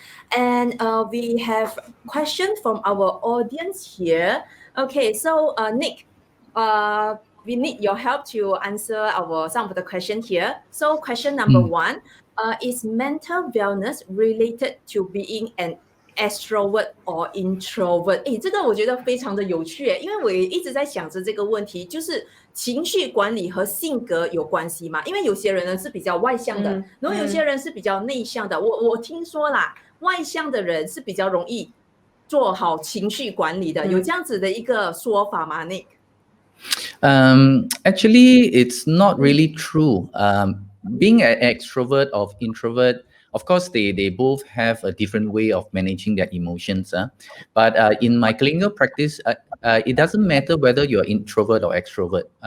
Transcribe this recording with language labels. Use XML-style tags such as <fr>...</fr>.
<en>And we have question from our audience here. Okay, so Nick, we need your help to answer some of the question here. So question number one, is mental wellness related to being an extrovert or introvert？</en> <zh>这个我觉得非常的有趣，因为我也一直在想着这个问题，就是情绪管理和性格有关系吗？因为有些人呢是比较外向的，然后有些人是比较内向的。我听说啦，外向的人是比较容易做好情绪管理的，有这样子的一个说法吗 ，Nick？</zh> <en>Actually, it's not really true. Being an extrovert or introvert, of course, they both have a different way of managing their emotions. But in my clinical practice, it doesn't matter whether you're introvert or extrovert.</en>